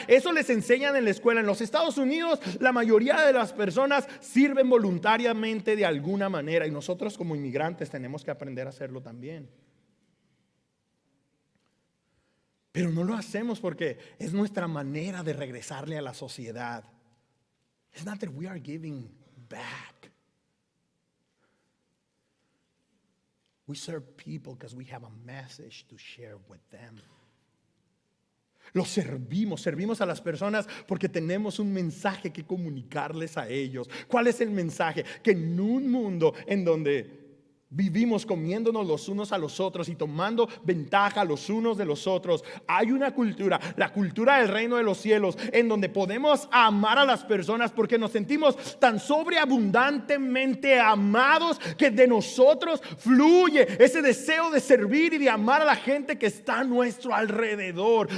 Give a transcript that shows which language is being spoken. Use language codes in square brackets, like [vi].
[es] Eso les enseñan en la escuela. En los Estados Unidos, la mayoría de las personas sirven voluntariamente de alguna manera, y nosotros como inmigrantes tenemos que aprender a hacerlo también. Pero no lo hacemos porque es nuestra manera de regresarle a la sociedad. [en] It's not that we are giving back. We serve people because we have a message to share with them. [es] Los servimos a las personas porque tenemos un mensaje que comunicarles a ellos. ¿Cuál es el mensaje? Que en un mundo en donde vivimos comiéndonos los unos a los otros y tomando ventaja los unos de los otros, hay una cultura, la cultura del reino de los cielos, en donde podemos amar a las personas porque nos sentimos tan sobreabundantemente amados que de nosotros fluye ese deseo de servir y de amar a la gente que está a nuestro alrededor.